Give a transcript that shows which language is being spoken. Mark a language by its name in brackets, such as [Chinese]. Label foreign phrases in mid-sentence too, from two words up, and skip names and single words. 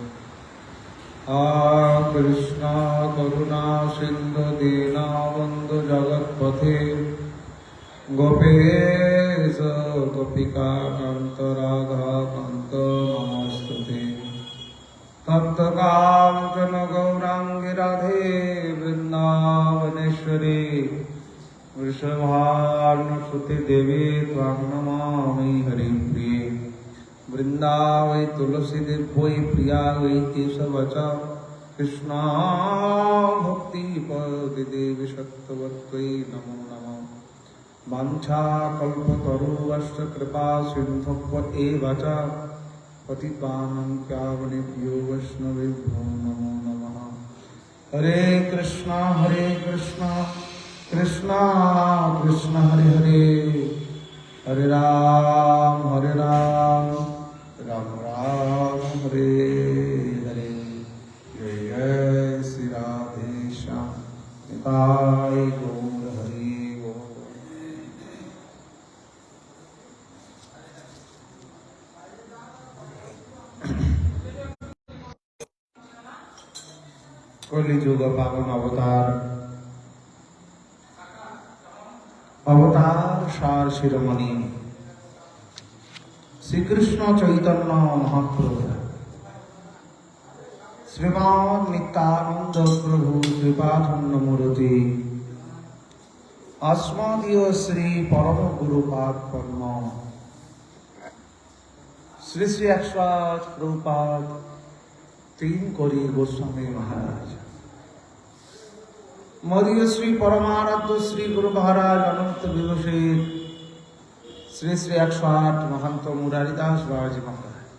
[Sanskrit] কৃষ্ণ করুণা সিন্ধু দীনবন্ধু জগৎপথে গোপেশ গোপিকা কান্ত রাধা কান্ত নমস্তুতে। তপ্তকাঞ্চন গৌরাঙ্গী রাধে বৃন্দাবনেশ্বরী वृषभानुसुते देवी त्वां नमामि हरिप्रिये। वृन्दावै तुलसी देवै प्रिया वै केशवच कृष्णा भक्ति पदे देवी सत्त्ववत्त्वै नमो नमः। वाञ्छाकल्पतरुश्च कृपा सिन्धुभ्य एव च पतितानां पावनेभ्यो वैष्णवेभ्यो नमो नमः। हरे कृष्णा कृष्णा कृष्ण हरे हरे, हरे राम राम राम हरे हरे। जय जय श्री राधे श्याम निताय गौर हरि गौर। কলিযুগ পাবন অবতার অবতার সার শিরোমণি শ্রীকৃষ্ণ চৈতন্য মহাপ্রভু শ্রীমান নিত্যানন্দ প্রভু কৃপাধন্য মূর্তি अस्मदीय श्री परम गुरुपाद पद्म श्री श्री 108 प्रभुपाद 3 कोरी गोस्वामी महाराज मदीय श्री परमाराध्य श्री गुरु महाराज अनंत विभूषित श्री श्री 108 महंत मुरारीदास बाबाजी महाराज